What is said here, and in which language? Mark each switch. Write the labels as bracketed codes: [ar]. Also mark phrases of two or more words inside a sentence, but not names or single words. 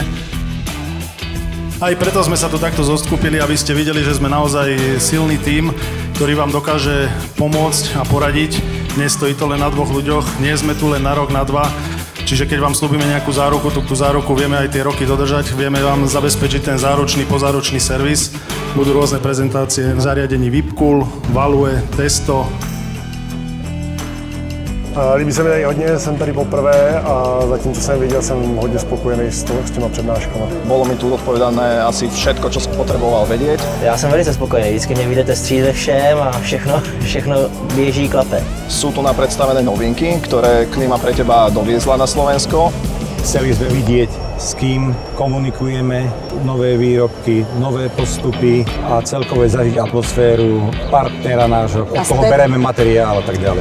[sk] Aj preto sme sa tu takto zoskupili, aby ste videli, že sme naozaj silný tím, ktorý vám dokáže pomôcť a poradiť. Nestojí to len na dvoch ľuďoch, nie sme tu len na rok, na dva. Čiže keď vám slúbime nejakú záruku, tú záruku vieme aj tie roky dodržať, vieme vám zabezpečiť ten záručný, pozáručný servis. Budú rôzne prezentácie v zariadení Vipcool, Value, Testo. [cs] Líbí se mi tady hodně, jsem tady poprvé a zatím, co jsem viděl, jsem hodně spokojený s těma přednáškama. [sk] Bolo mi tu odpovedané asi všetko, čo som potreboval vedieť. [cs] Já jsem velice spokojený, vždycky mě vidíte střílet ve všem a všechno běží, klape. [sk] Sú tu napredstavené novinky, ktoré Klíma pre teba doviezla na Slovensko. Chceli sme vidieť, s kým komunikujeme, nové výrobky, nové postupy a celkové zažiť atmosféru partnera nášho, od koho bereme materiál a tak ďalej.